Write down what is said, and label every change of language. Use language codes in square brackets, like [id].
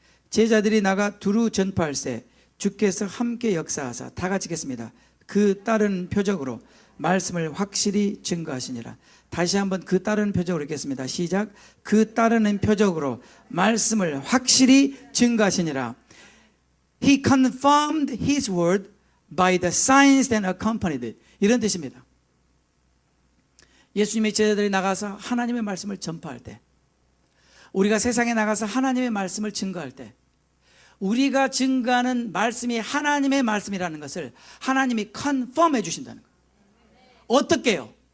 [ko] 제자들이 나가 두루 전파할세 주께서 함께 역사하사, 다 같이 읽겠습니다. 그 따른 표적으로 말씀을 확실히 증거하시니라. 다시 한번 그 따르는 표적으로 읽겠습니다. 시작. 그 따르는 표적으로 말씀을 확실히 증거하시니라. [en] He confirmed his word by the signs that accompanied it. [ko] 이런 뜻입니다. 예수님의 제자들이 나가서 하나님의 말씀을 전파할 때, 우리가 세상에 나가서 하나님의 말씀을 증거할 때, 우리가 증거하는 말씀이 하나님의 말씀이라는 것을 하나님이 컨펌해 주신다는 거예요. 어떻게 해요?